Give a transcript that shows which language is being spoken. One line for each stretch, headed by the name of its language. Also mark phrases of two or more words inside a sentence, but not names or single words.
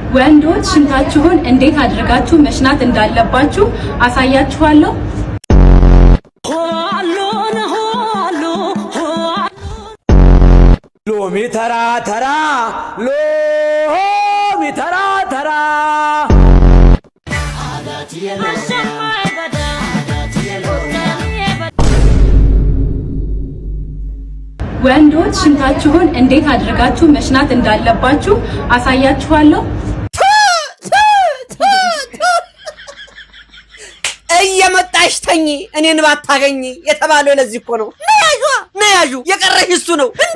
Amharic: ወንዶች ሽንታችሁን እንዴት አድርጋችሁ መሽናት እንዳለባችሁ አሳያችኋለሁ። ሎሚ ተራ ተራ ሎሚ ተራ ተራ ወንዶች ሽንታችሁን እንዴት አድርጋችሁ መሽናት እንዳለባችሁ አሳያችኋለሁ። እየመጣሽ ተኝ እኔን ባታገኝ የተባለው ለዚህ እኮ ነው። ነያዡ የቀረሽ እሱ ነው እንዴ?